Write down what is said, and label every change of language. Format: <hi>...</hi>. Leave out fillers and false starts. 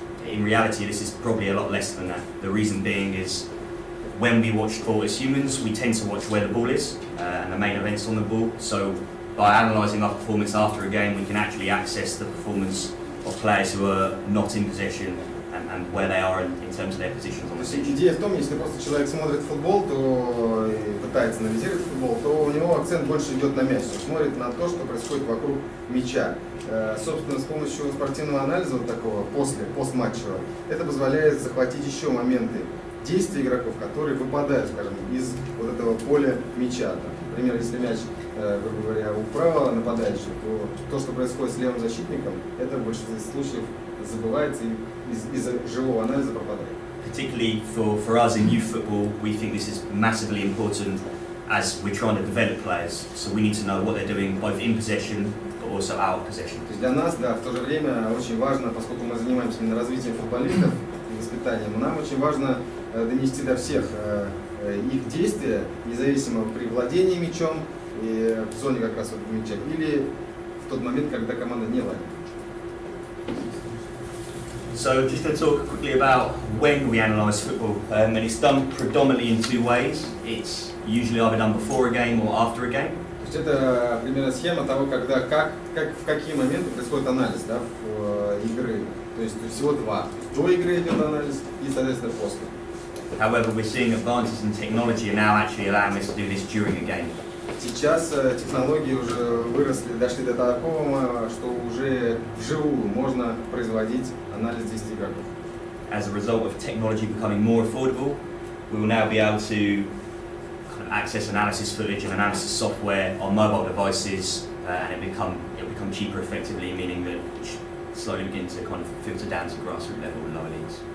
<en>in reality this is probably a lot less than that. The reason being is when we watch sport as humans, we tend to watch where the ball is and the main events on the ball. So by analysing our performance after a game, we can actually access the performance of players who are not in possession and where they are in terms of their positions on</en> <ru>То</ru> <en>the</en> <ru>есть</ru> <en>pitch.</en> <ru>идея в том, если просто человек смотрит футбол, то и пытается анализировать футбол, то у него акцент больше идет на мяч, он смотрит на то, что происходит вокруг мяча. Собственно, с помощью спортивного анализа вот такого, постматчевого, это позволяет захватить еще моменты действий игроков, которые выпадают, скажем, из вот этого поля мяча. Например, если мяч, грубо говоря, у правого нападающего, то, что происходит с левым защитником, это в большинстве случаев забывается и из-за живого анализа пропадает.</ru> <en>Particularly for us in youth football, we think this is massively important as we're trying to develop players. So we need to know what they're doing both in possession but also out of possession.</en> <ru>То есть для нас, да, в то же время очень важно, поскольку мы занимаемся именно развитием футболистов и воспитанием, нам очень важно донести до всех их действия, независимо при владении мячом и в зоне как раз вот мяча, или в тот момент, когда команда не ладит.</ru> <en>So just going to talk quickly about when we analyse football, and it's done predominantly in two ways. It's usually either done before a game or after a game.</en> <ru>То есть это примерно схема того, когда, в какие моменты происходит анализ, да, игры. То есть всего два. До игры идет анализ и, соответственно, после.</ru> <en>However, we're seeing advances in technology are now actually allowing us to do this during a game.</en> <ru>Сейчас технологии уже выросли, дошли до такого, что уже вживую можно производить анализ действий игроков.</ru> <en>As a result of technology becoming more affordable, we will now be able to kind of access analysis footage and analysis software on mobile devices, and it'll become cheaper effectively, meaning that it should slowly begin to kind of filter down to grassroots level and lower leagues.</en>